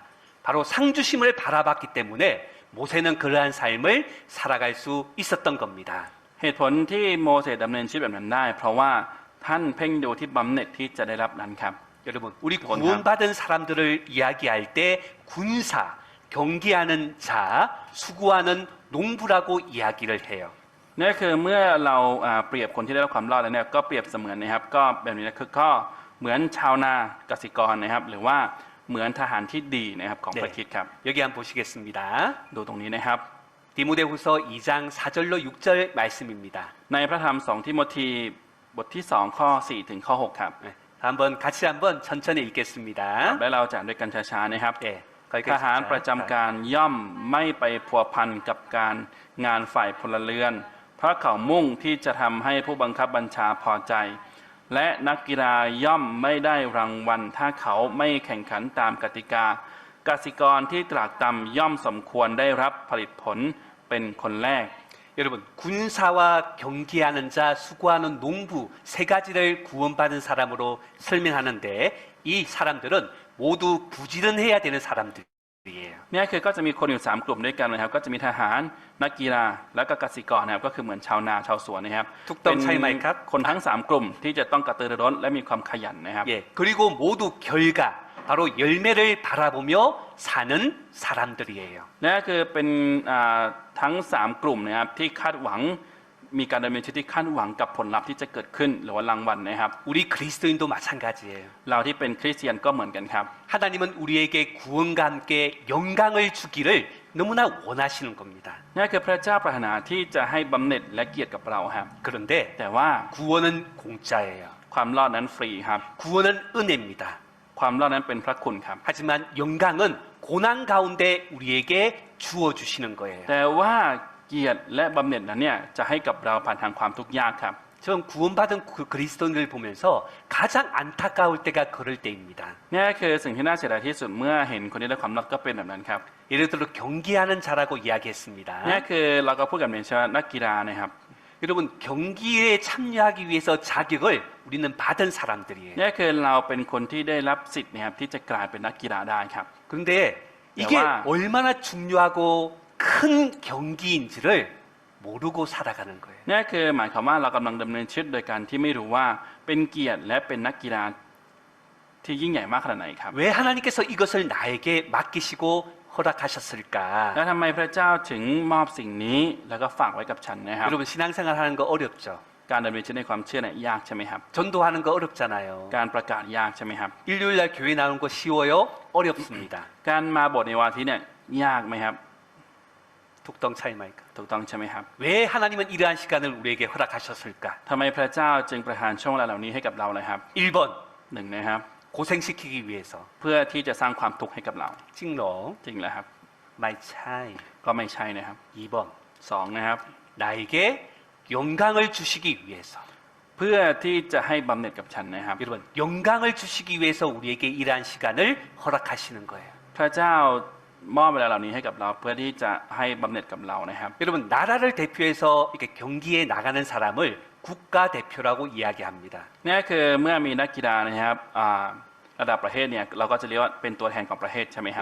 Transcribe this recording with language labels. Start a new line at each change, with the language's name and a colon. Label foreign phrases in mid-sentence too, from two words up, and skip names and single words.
Korean: 바로 상주심을 바라봤기 때문에 모세는 그러한 삶을 살아갈 수 있었던 겁니다.
Thai: เหตุผลที่โมเสสดำเนินชีวิตแบบนั้นได้ เพราะว่าท่านเพ่งดูที่บำเหน็จที่จะได้รับนั้นครับ
Korean: 여러분, 우리 구원받은 사람들을 이야기할 때 군사, 경기하는 자, 수고하는 농부라고 이야기를 해요.
Thai: นี่คือเมื่อเราเปรียบคนที่ได้รับความรอดแล้วเนี่ยก็เปรียบเสมือนนะครับก็แบบนี้นะคือก็เหมือนชาวนากสิกรนะครับหรือว่าเหมือนทหารที่ดีนะครับของพระคริสต์ครับ
Korean: 여기 한번 보시겠습니다.
Thai: ดูตรงนี้นะครับ
Korean: 디모데후서 2장 4절로 6절 말씀입니다.
Thai: ในพระธรรม2ทิโมธีบทที่2ข้อ4ถึงข้อ6ครับ
Korean: 네, 같이 한번 천천히 읽겠습니다.
Thai: และเราจะอ่านด้วยกันช้าๆนะครับ
Korean: 예,
Thai: ทหารประจำการย่อมไม่ไปพัวพันกับการงานฝ่ายพลเรือนเพราะเขามุ่งที่จะทำให้ผู้บังคับบัญชาพอใจ และนักกีฬาย่อมไม่ได้รางวัลถ้าเขาไม่แข่งขันตามกติกากสิกรที่ตรากตรำย่อมสมควรได้รับผลิตผลเป็นคนแรก
Korean: 여러분, 군사와 경기하는 자, 수고하는 농부 세 가지를 구원받은 사람으로 설명하는데 이 사람들은 모두 부지런해야 되는 사람들이에요.
Thai: เนี่ยคือก็จะมีคนอยู่3กลุ่มด้วยกันนะครับก็จะมีทหารนักกีฬาและก็เกษตรกรนะครับก็คือเหมือนชาวนาชาวสวนนะครับ ถูกต้องใช่ไหมครับ คนทั้ง3กลุ่มที่จะต้องกระตือรือร้นและมีความขยันนะครับ
Korean: 예, 그리고 모두 결과, 바로 열매를 바라보며 사는 사람들이에요.
Thai: นั่นคือเป็นทั้ง3กลุ่มนะครับที่คาดหวังมีการดำเนินชีวิตที่คาดหวังกับผลลัพธ์ที่จะเกิดขึ้นหรือว่ารางวัลนะครับ
Korean: 우리 그리스도인도 마찬가지예요.
Thai: เราที่เป็นคริสเตียนก็เหมือนกันครับ
Korean: 하나님은 우리에게 구원과 함께 영광을 주기를 너무나 원하시는 겁니다.
Thai: นั่นคือพระเจ้าปรารถนาที่จะให้บำเหน็จและเกียรติกับเราครับ
Korean: 그런데
Thai: แต่ว่า
Korean: 구원은 공짜예요.
Thai: ความรอดนั้นฟรีครับ
Korean: 구원은 은혜입니다.
Thai: ความรอดนั้นเป็นพระคุณครับ
Korean: 하지만 영광은 고난 가운데 우리에게 주어 주시는 거예요.
Thai: แต่ว่าเกียรติและบำเหน็จนั้นเนี่ยจะให้กับเราผ่านทางความทุกข์ยากครับ
Korean: 전 구원받은 그리스도인을 보면서 가장 안타까울 때가 그럴 때입니다.
Thai: นี่คือสิ่งที่น่าเสียดายที่สุดเมื่อเห็นคนที่ได้ความรอดก็เป็นแบบนั้นครับ
Korean: 예를 들어 경기하는 자라고 이야기했습니다.
Thai: นี่คือเราก็พูดกันเป็นเช่นนักกีฬานะครับ
Korean: 여러분 경기에 참여하기 위해서 자격을 우리는 받은 사람들이에요.
Thai: นี่คือเราเป็นคนที่ได้รับสิทธิ์นะครับที่จะกลายเป็นนักกีฬาได้ครับ
Korean: 그런데 이게 와. 얼마나 중요하고 큰 경기인지를 모르고 살아가는 거예요.
Thai: นี่คือหมายความว่าเรากำลังดำเนินชีวิตโดยการที่ไม่รู้ว่าเป็นเกียรติและเป็นนักกีฬาที่ยิ่งใหญ่มากขนาดไหนครับ
Korean: 왜 하나님께서 이것을 나에게 맡기시고 허락하셨을까?
Thai: แล้วทำไมพระเจ้าถึงมอบสิ่งนี้แล้วก็ฝากไว้กับฉันนะครับ
Korean: 여러분 신앙생활 하는 거 어렵죠?
Thai: การดำเนินชีวิตในความเชื่อเนี่ยยากใช่ไหมครับ
Korean: 전도하는 거 어렵잖아요.
Thai: การประกาศยากใช่ไหมครับ
Korean: 일요일 날 교회 나오는 거 쉬워요? 어렵습니다.
Thai: การมาโบสถ์ในวันอาทิตย์เนี่ยยากไหมครับ ถูกต้อง ใช่ไหมคะ? ถูกต้องใช่ไหมครับ
Korean: 왜 하나님은 이러한 시간을 우리에게 허락하셨을까?
Thai: ทำไมพระเจ้าจึงประทานช่วงเวลาเหล่านี้ให้กับเราเลยครับ
Korean: 1번
Thai: หนึ่งนะครับ
Korean: 고생시키기 위해서.
Thai: เพื่อที่จะสร้างความทุกข์ให้กับเรา 찍러 จริงแล้วครับ ไม่ใช่. ก็ไม่ใช่นะครับ
Korean: 2번
Thai: สองนะครับ
Korean: 나에게 영광을 주시기 위해서.
Thai: เพื่อที่จะให้บำเหน็จกับฉันนะครับ
Korean: 여러분 영광을 주시기 위해서 우리에게 이러한 시간을 허락하시는 거예요.
Thai: พระเจ้ามอบเวลาเหล่านี้ให้กับเราเพื่อที่จะให้บำเหน็จกับเรานะครับ
Korean: 여러분 나라를 대표해서 이렇게 경기에 나가는 사람을 국가 대표라고 이야기합니다.
Thai: นี่คือเมื่อมีนักกีฬานะครับระดับประเทศเนี่ยเราก็จะเรียกว่าเป็นตัวแทนของประเทศใช่ไหมครับ